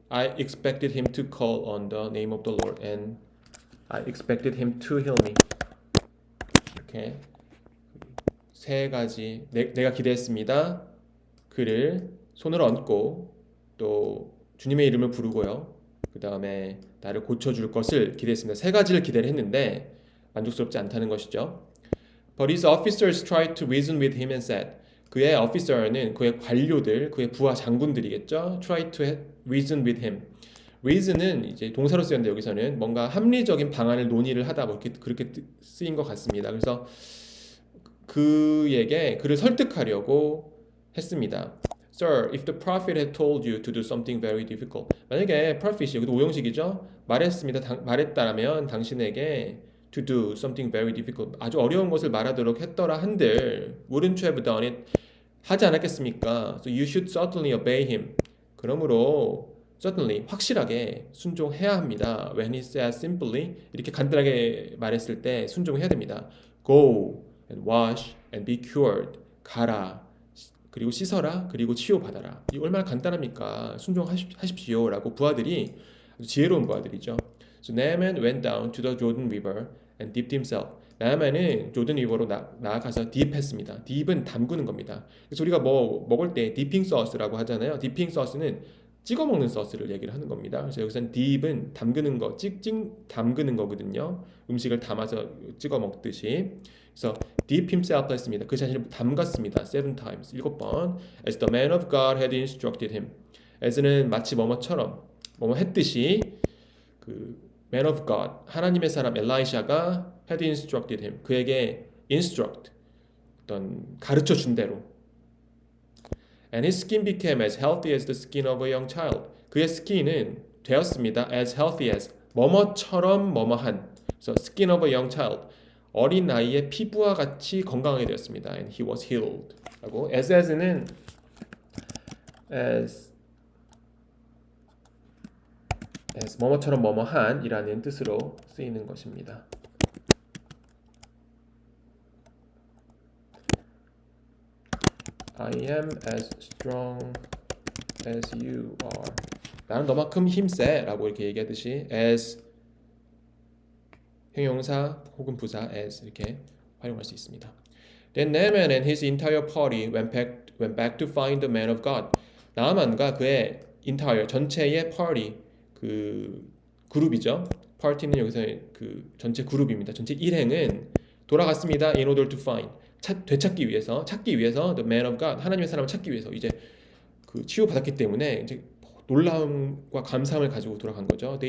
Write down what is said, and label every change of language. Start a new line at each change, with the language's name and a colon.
English: I expected him to call on the name of the Lord. And I expected him to heal me.
Korean: 이렇게 세 가지 내가 기대했습니다. 그를 손을 얹고 또 주님의 이름을 부르고요. 그 다음에 나를 고쳐줄 것을 기대했습니다. 세 가지를 기대를 했는데 만족스럽지 않다는 것이죠.
English: But his officers tried to reason with him and said,
Korean: 그의 officer는 그의 관료들, 그의 부하 장군들이겠죠.
English: Tried to reason with him.
Korean: reason은 이제 동사로 쓰였는데 여기서는 뭔가 합리적인 방안을 논의를 하다 뭐 그렇게 쓰인 것 같습니다. 그래서 그를 설득하려고 했습니다.
English: Sir, if the prophet had told you to do something very difficult.
Korean: 만약에 prophet이 여기도 오형식이죠. 말했다면 당신에게
English: to do something very difficult.
Korean: 아주 어려운 것을 말하도록 했더라 한들
English: wouldn't you have done it?
Korean: 하지 않았겠습니까?
English: So you should certainly obey him.
Korean: 그러므로 certainly 확실하게 순종해야 합니다.
English: When he says simply
Korean: 이렇게 간단하게 말했을 때 순종해야 됩니다.
English: Go and wash and be cured.
Korean: 가라. 그리고 씻어라. 그리고 치유받아라. 이 얼마나 간단합니까? 순종하십시오라고 부하들이 아주 지혜로운 부하들이죠.
English: So Naaman went down to the Jordan River and dipped himself.
Korean: 나아만은 조던 리버로 나아가서 딥했습니다. 딥은 담그는 겁니다. 그래서 우리가 뭐 먹을 때 디핑 소스라고 하잖아요. 디핑 소스는 찍어 먹는 소스를 얘기를 하는 겁니다. 그래서 여기서는 딥은 담그는 거, 담그는 거거든요. 음식을 담아서 찍어 먹듯이. 그래서
English: deep himself
Korean: 했습니다. 그 자신을 담갔습니다. 7 times, 7번.
English: As the man of God had instructed him.
Korean: as는 마치 뭐뭐처럼, 뭐뭐 했듯이 그 man of God, 하나님의 사람 엘라이샤가
English: had instructed him.
Korean: 그에게 instruct, 어떤 가르쳐 준 대로.
English: And his skin became as healthy as the skin of a young child.
Korean: 그의 스킨은 되었습니다.
English: as healthy as,
Korean: 뭐뭐처럼 뭐뭐한.
English: So skin of a young child.
Korean: 어린 나이의 피부와 같이 건강하게 되었습니다.
English: And he was healed.
Korean: 라고 as는 as 뭐뭐처럼 뭐뭐한 이라는 뜻으로 쓰이는 것입니다.
English: I am as strong as you are.
Korean: 나는 너만큼 힘세 라고 이렇게 얘기하듯이 as 형용사 혹은 부사 as 이렇게 활용할 수 있습니다.
English: Then Naaman and his entire party went back to find the man of God.
Korean: 나아만과 그의 entire 전체의 party 그 그룹이죠. party는 여기서 그 전체 그룹입니다. 전체 일행은 돌아갔습니다.
English: In order to find
Korean: 찾기 위해서
English: the man of God
Korean: 하나님의 사람을 찾기 위해서 이제 그 치유받았기 때문에 이제 놀라움과 감사함을 가지고 돌아간 거죠.